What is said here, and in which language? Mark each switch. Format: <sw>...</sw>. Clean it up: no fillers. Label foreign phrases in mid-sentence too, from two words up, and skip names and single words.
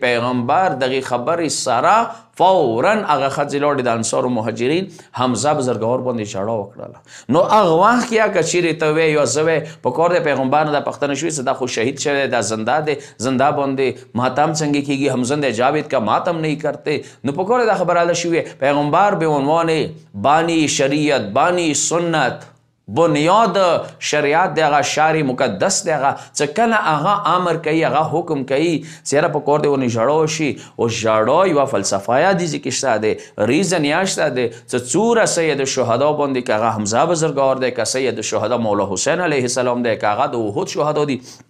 <ps>پیغمبر دغې خبرې سره فورا هغه ښځې لاړې د انصار او مهاجرین حمزه بزرګوار باندې ژړا وکړله. نو هغه وخت کې که چیرې ته وې یا زه وې په کار د پیغمبر نه دا پوښتنه شوې چې دا خو شهید شوی دی، دا زنده دی، زنده باندې ماتم څنګه کېږي،</ps> <ur>هم زنده جاوید کا ماتم نہیں کرتے.</ur> <ps>نو په کار دا خبره حاله شوې. پیغمبر به عنوان بانی شریعت، بانی سنت، بنیاد شریعت دی، هغه شعر مقدس دی، هغه چې کله هغه امر کوي، هغه حکم کوي چې یاره په کور دی ونې ژړا وشي. او ژړا یوه فلسفه دی ځکه شته دی، ریزن یا شته دی چې څوره سید الشهدا باندې که هغه حمزه بزرګوار دی، که سید الشهدا مولا حسین علیه السلام دی، که هغه د احد شهدا دی.</ps>